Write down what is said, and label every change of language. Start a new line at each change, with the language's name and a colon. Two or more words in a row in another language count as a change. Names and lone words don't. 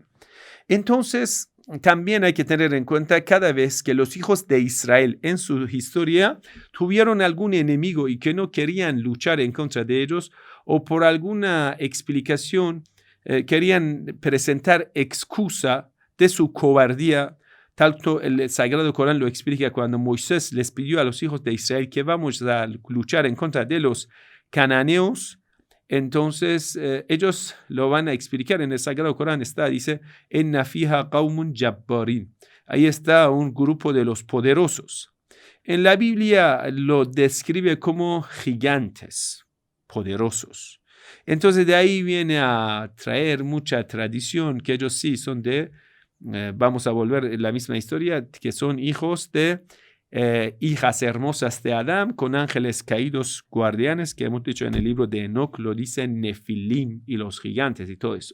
Spanish: Entonces, también hay que tener en cuenta cada vez que los hijos de Israel en su historia tuvieron algún enemigo y que no querían luchar en contra de ellos o por alguna explicación querían presentar excusa de su cobardía. Tanto el Sagrado Corán lo explica cuando Moisés les pidió a los hijos de Israel que vamos a luchar en contra de los cananeos. Entonces, ellos lo van a explicar en el Sagrado Corán. Dice,
Arabic: إن فيها قوما جبارين.
Spanish: Ahí está un grupo de los poderosos. En la Biblia lo describe como gigantes, poderosos. Entonces, de ahí viene a traer mucha tradición, que ellos sí son vamos a volver la misma historia, que son hijos de hijas hermosas de Adán con ángeles caídos guardianes, que hemos dicho en el libro de Enoch, lo dicen Nefilim y los gigantes y todo eso.